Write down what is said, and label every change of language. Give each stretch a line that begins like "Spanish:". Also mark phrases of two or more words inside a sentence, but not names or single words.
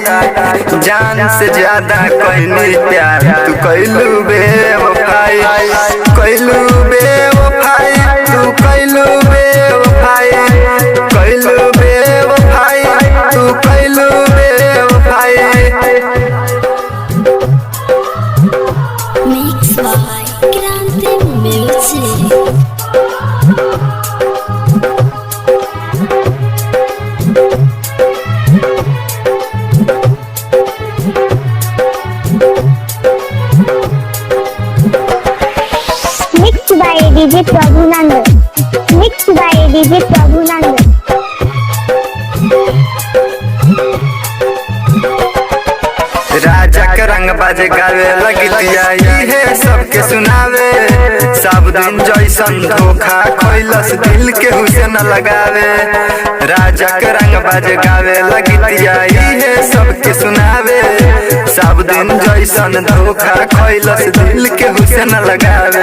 Bhojpuri: जान से ज्यादा कोई नहीं प्यार तू कैलू बेवफाई, कैलू बेवफाई, तू कैलू बेवफाई, कैलू बेवफाई, तू कैलू बेवफाई।
English: Mix by Grande Music. Mixed by DJ Prabhunand. Mixed by DJ Prabhunand.
Bhojpuri: राजा के रंग बाजे गावे लगतिया है सबके सुनावे, सब दिन जैसन धोखा खैलस दिल के हुसैन लगावे। राजा के रंग बाजे गावे लगतिया है सबके सुनावे, सब दिन जैसन धोखा खैलस दिल के हुसैन लगावे।